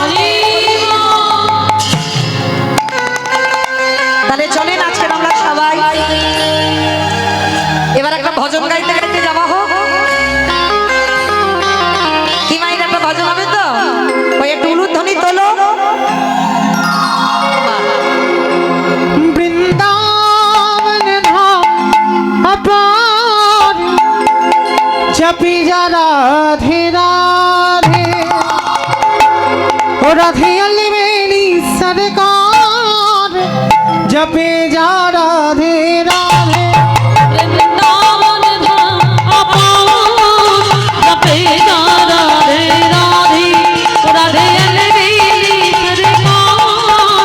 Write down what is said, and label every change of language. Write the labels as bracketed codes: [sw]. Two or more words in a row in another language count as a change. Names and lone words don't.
[bn] তাহলে চলেন আজকে আমরা সবাই এবার একটা ভজন গাইতে গাইতে যাওয়া হোক। কি মাইর একটা ভজন হবে তো? ওই একটু উলুধ্বনি তোলো। [hi] বৃন্দাবন ধাম अपार जपी जा राधे राधे ओ राधे अली मेरी सरकार जपे जा राधे राधे वृंदावन धाम अपार जपे जा राधे राधे राधे अलबेली सरकार